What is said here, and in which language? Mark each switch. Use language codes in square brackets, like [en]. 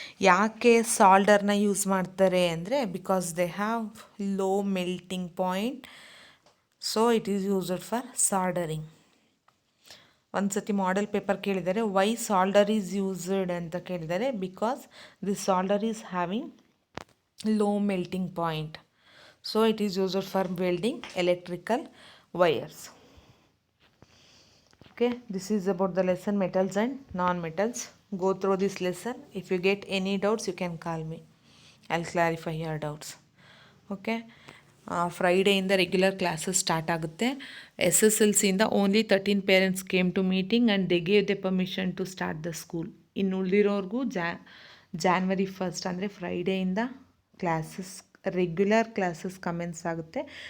[kn] ಯಾಕೆ ಸಾಲ್ಡರ್ನ ಯೂಸ್ ಮಾಡ್ತಾರೆ ಅಂದರೆ [en] Because they have low melting point, so it is used for soldering. [kn] ಒಂದು ಸತಿ ಮಾಡೆಲ್ ಪೇಪರ್ ಕೇಳಿದ್ದಾರೆ, [en] why solder is used [kn] ಅಂತ ಕೇಳಿದ್ದಾರೆ. [en] Because this solder is having low melting point, so it is used for welding electrical wires. Okay, this is about the lesson metals and non-metals. Go through this lesson. If you get any doubts, you can call me. I'll clarify your doubts. [kn] Okay, ಫ್ರೈಡೆಯಿಂದ regular classes start ಆಗುತ್ತೆ. [en] SSLCಯಿಂದ only 13 parents came to meeting and they gave the permission to start the school. [kn] ಇನ್ನು ಉಳಿದಿರೋರ್ಗೂ January 1 ಅಂದರೆ ಫ್ರೈಡೆಯಿಂದ classes, regular classes commence ಆಗುತ್ತೆ.